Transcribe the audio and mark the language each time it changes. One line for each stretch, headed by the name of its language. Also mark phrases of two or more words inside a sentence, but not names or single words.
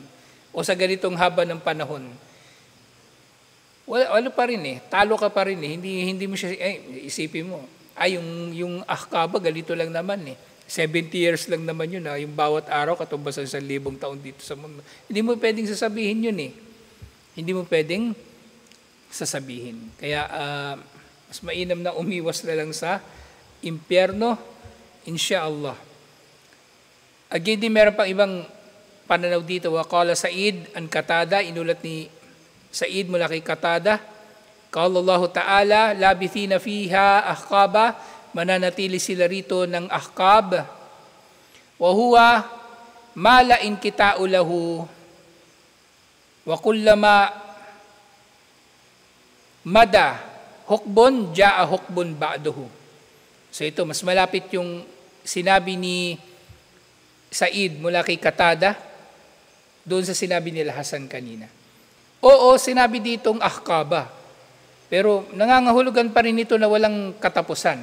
Filipino: O sa ganitong haba ng panahon. Wala pa rin talo ka pa rin Hindi mo siya, isipin mo, yung Ahqaba, ganito lang naman 70 years lang naman yun yung bawat araw, katumbas sa 1,000 taon dito sa mundo. Hindi mo pwedeng sasabihin yun Hindi mo pwedeng sasabihin. Kaya, mas mainam na umiwas na lang sa impyerno, insyaallah. Again, meron pang ibang pananaw dito.
Arabic: وقال سعيد عن قتادة,
Filipino: inulat ni Sa'id mula kay Qatada.
Arabic: قال الله تعالى لابثين فيها أحقابا,
Filipino: mananatili sila rito ng ahqab.
Arabic: وهو ما لا انقطاع له وكلما مضى حقب جاء حقب بعده.
Filipino: So ito, mas malapit yung sinabi ni Sa'id mula kay Qatada doon sa sinabi nila Hasan kanina. Oo, sinabi ditong ahqaba. Pero nangangahulugan pa rin ito na walang katapusan.